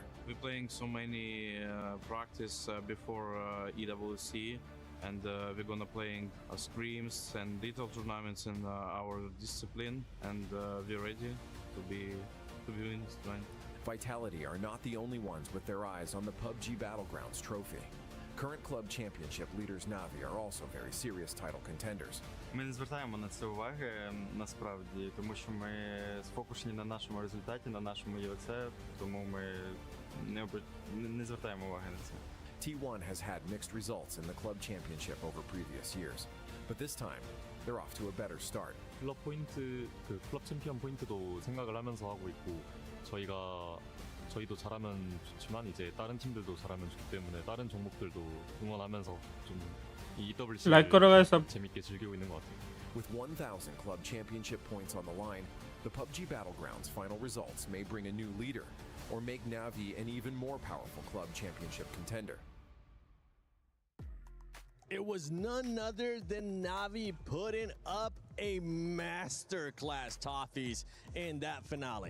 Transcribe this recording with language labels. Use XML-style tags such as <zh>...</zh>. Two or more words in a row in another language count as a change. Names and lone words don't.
<en>We're playing so many practice before EWC, and we're gonna playing scrims and little tournaments in our discipline, and we're ready to be winning. Vitality are not the only ones with their eyes on the PUBG Battlegrounds trophy. Current club championship leaders Na'Vi are also very serious title contenders.</en> <uk>Ми не звертаємо на це уваги, насправді, тому що ми сфокусені на нашому результаті, на нашому ЄВЦ, тому ми не звертаємо уваги на це.</uk> <en>T1 has had mixed results in the club championship over previous years, but this time they're off to a better start.</en> <ko>클럽 챔피언 포인트도 생각을 하면서 하고 있고, 저희가 저희도 잘하면 좋지만 이제 다른 팀들도 잘하면 좋기 때문에 다른 종목들도 응원하면서 좀 이 EWC</ko> <hi>Like करो सब.</hi> <ko>재밌게 즐기고 있는 것 같아요.</ko> <en>With 1,000 club championship points on the line, the PUBG Battlegrounds final results may bring a new leader or make Navi an even more powerful club championship contender. It was none other than Navi putting up a masterclass, Toffees, in that finale.</en>